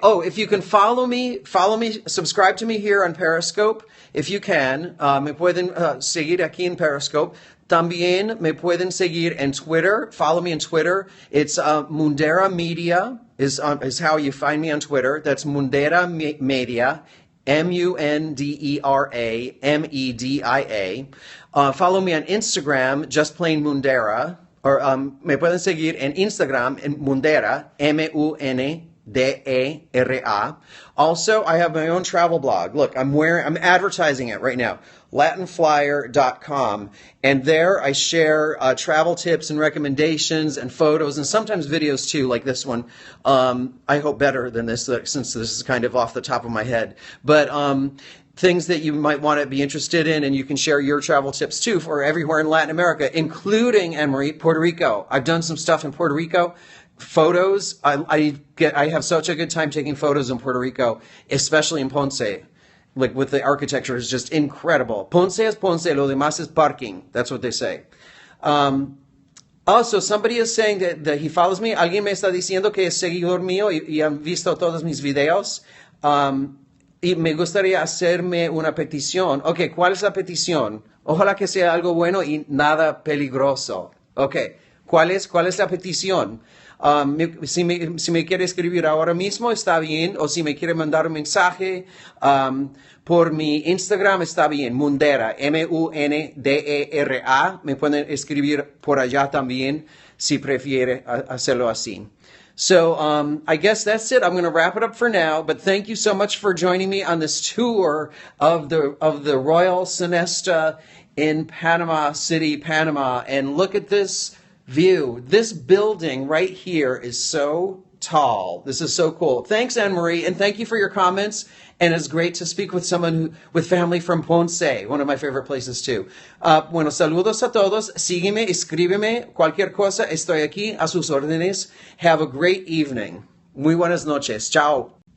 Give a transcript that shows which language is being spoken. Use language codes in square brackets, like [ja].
[en] Oh, if you can follow me, subscribe to me here on Periscope. If you can, [es] me pueden seguir aquí en Periscope. También me pueden seguir en Twitter. [en] Follow me on Twitter. It's Mundera Media is how you find me on Twitter. That's Mundera Media. Mundera Media. Follow me on Instagram, just plain Mundera. [es] Or me pueden seguir en Instagram en Mundera, Mundera. [en] Also, I have my own travel blog. Look, I'm advertising it right now. Latinflyer.com, and there I share travel tips and recommendations and photos and sometimes videos too, like this one. I hope better than this, since this is kind of off the top of my head. But things that you might want to be interested in, and you can share your travel tips too for everywhere in Latin America, including, Anne-Marie, Puerto Rico. I've done some stuff in Puerto Rico. Photos, I have such a good time taking photos in Puerto Rico, especially in Ponce. Like with the architecture is just incredible. [es] Ponce es Ponce, lo demás es parking. [en] That's what they say. Also, somebody is saying that he follows me. [es] Alguien me está diciendo que es seguidor mío y han visto todos mis videos. Y me gustaría hacerme una petición. Ok, ¿cuál es la petición? Ojalá que sea algo bueno y nada peligroso. Ok, ¿cuál es la petición? Si me quiere escribir ahora mismo, está bien. O si me quiere mandar un mensaje por mi Instagram, está bien. Mundera, Mundera. Me pueden escribir por allá también si prefiere hacerlo así. [en] So I guess that's it. I'm going to wrap it up for now. But thank you so much for joining me on this tour of the Royal Sonesta in Panama City, Panama. And look at this view. This building right here is so tall. This is so cool. Thanks, Anne-Marie, and thank you for your comments. And it's great to speak with someone with family from Ponce, one of my favorite places too. [es] Bueno, saludos a todos. Sígueme, escríbeme, cualquier cosa. Estoy aquí a sus órdenes. [en] Have a great evening. [es] Muy buenas noches. Chao.